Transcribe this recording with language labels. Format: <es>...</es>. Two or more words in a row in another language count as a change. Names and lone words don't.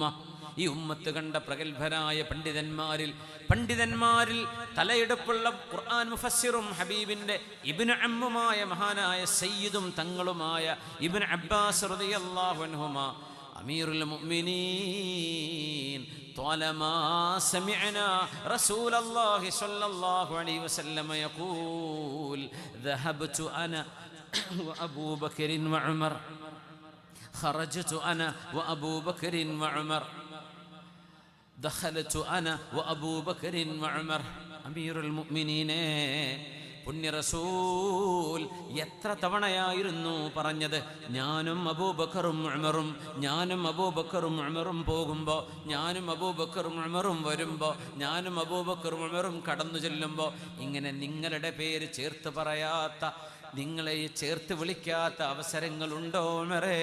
<ml>ഈ ഉമ്മത്ത് കണ്ട പ്രഗത്ഭരായ പണ്ഡിതന്മാരിൽ തലയെടുപ്പുള്ള ഖുർആൻ മുഫസ്സിറും ഹബീബിൻ്റെ ഇബ്നു അമ്മുമായ മഹാനായ സയ്യിദും തങ്ങളുമായ ഇബ്നു അബ്ബാസ്</ml> <ar>رضي الله عنهما أمير المؤمنين طالما سمعنا رسول الله صلى الله عليه وسلم يقول ذهبت أنا وأبو بكر وعمر خرجت أنا وأبو بكر وعمر دخلت أنا وأبو بكر وعمر أمير المؤمنين</ar> <ml>പുണ്യ റസൂൽ എത്ര തവണയായിരുന്നു പറഞ്ഞത്, ഞാനും അബൂബക്കറും ഉമറും പോകുമ്പോൾ, ഞാനും അബൂബക്കറും ഉമറും വരുമ്പോൾ, ഞാനും അബൂബക്കറും ഉമറും കടന്നു ചെല്ലുമ്പോൾ, ഇങ്ങനെ നിങ്ങളുടെ പേര് ചേർത്ത് പറയാത്ത, നിങ്ങളെ ചേർത്ത് വിളിക്കാത്ത അവസരങ്ങളുണ്ടോ ഉമറേ?</ml>